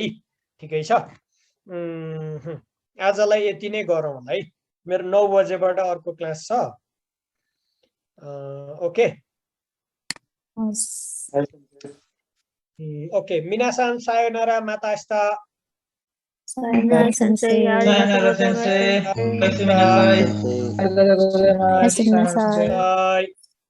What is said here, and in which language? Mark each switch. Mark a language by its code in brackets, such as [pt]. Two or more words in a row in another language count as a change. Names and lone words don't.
[ne] ठिकै छ। आजलाई यति नै गरौँ होला है। मेरो 9 बजेबाट अर्को क्लास छ। [en] okay okay [ja] 皆さん さようなら また明日. さようなら 先生. さようなら 先生. Sensei. さようなら 先生. Bye.